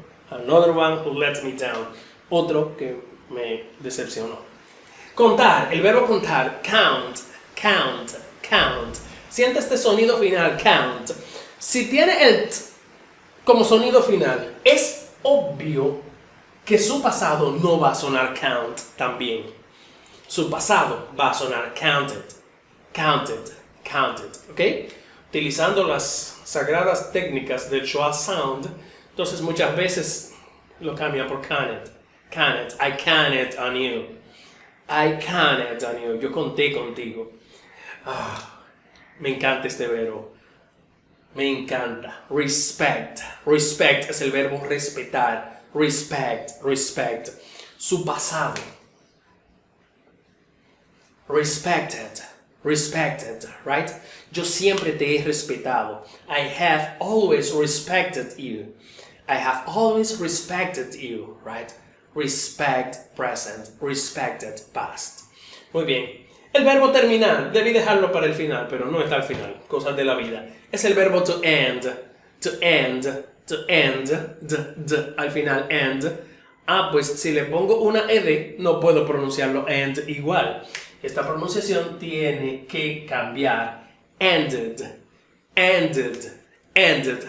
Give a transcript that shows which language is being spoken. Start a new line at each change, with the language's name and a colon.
English: Another one who let me down.
Spanish: Otro que me decepcionó. Contar, el verbo contar, count, count, count. Siente este sonido final, count. Si tiene el t, Como sonido final, es obvio que su pasado no va a sonar count también. Su pasado va a sonar counted, counted, counted, ¿ok? Utilizando las sagradas técnicas del Schwa Sound, entonces muchas veces lo cambia por can't, can't,
English: I can't on you, I can't on you,
Spanish: yo conté contigo. Me encanta este verbo, me encanta.
English: Respect, respect
Spanish: es el verbo respetar,
English: respect, respect.
Spanish: Su pasado,
English: respected, respected, right?
Spanish: Yo siempre te he respetado.
English: I have always respected you. I have always respected you, right? Respect present, respected past.
Spanish: Muy bien. El verbo terminar, debí dejarlo para el final, pero no está al final. Cosas de la vida. Es el verbo to end, to end, to end, al final, end. Pues si le pongo una ed, no puedo pronunciarlo end igual. Esta pronunciación tiene que cambiar. Ended, ended, ended.